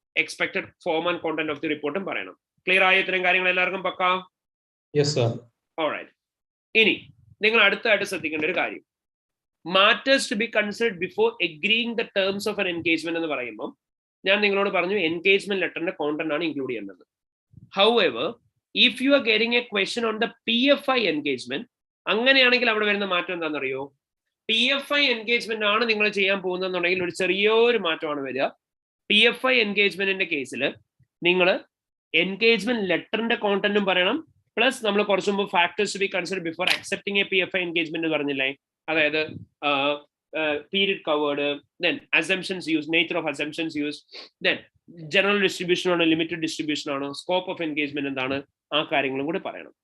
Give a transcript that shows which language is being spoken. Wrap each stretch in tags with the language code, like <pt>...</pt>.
<ml>Expected form and content of the റിപ്പോർട്ടും പറയണം. Clear ആയ ഇത്രയും കാര്യങ്ങൾ എല്ലാവർക്കും പക്കാ?</ml> <en>Yes sir. Alright.</en> <ml>ഇനി നിങ്ങൾ അടുത്തായിട്ട് ശ്രദ്ധിക്കേണ്ട ഒരു കാര്യം,</ml> <en>matters to be considered before agreeing the terms of an engagement</en> <ml>എന്ന് പറയുമ്പോൾ ഞാൻ നിങ്ങളോട് പറഞ്ഞു എൻഗേജ്മെന്റ് ലെറ്ററിന്റെ കോണ്ടന്റ് ആണ് ഇൻക്ലൂഡ് ചെയ്യേണ്ടത്.</ml> <en>However, if you are getting a question on the PFI engagement,</en> <ml>അങ്ങനെയാണെങ്കിൽ അവിടെ വരുന്ന മാറ്റം എന്താണെന്നറിയോ? PFI എൻഗേജ്മെന്റ് ആണ് നിങ്ങൾ ചെയ്യാൻ പോകുന്നതെന്നുണ്ടെങ്കിൽ ഒരു ചെറിയൊരു മാറ്റമാണ് വരിക. PFI എൻഗേജ്മെന്റിന്റെ കേസിൽ നിങ്ങൾ എൻഗേജ്മെന്റ് ലെറ്ററിന്റെ കോണ്ടന്റും പറയണം, പ്ലസ് നമ്മൾ കുറച്ചു മുമ്പ്</ml> <en>factors to be consider before accepting a PFI engagement</en> <ml>പറഞ്ഞില്ലേ? അതായത് period covered, then assumptions use, nature of assumptions use, then general distribution ആണോ ലിമിറ്റഡ് ഡിസ്ട്രിബ്യൂഷൻ ആണോ, സ്കോപ്പ് ഓഫ് എൻഗേജ്മെന്റ് എന്താണ്, ആ കാര്യങ്ങളും കൂടി പറയണം.</ml>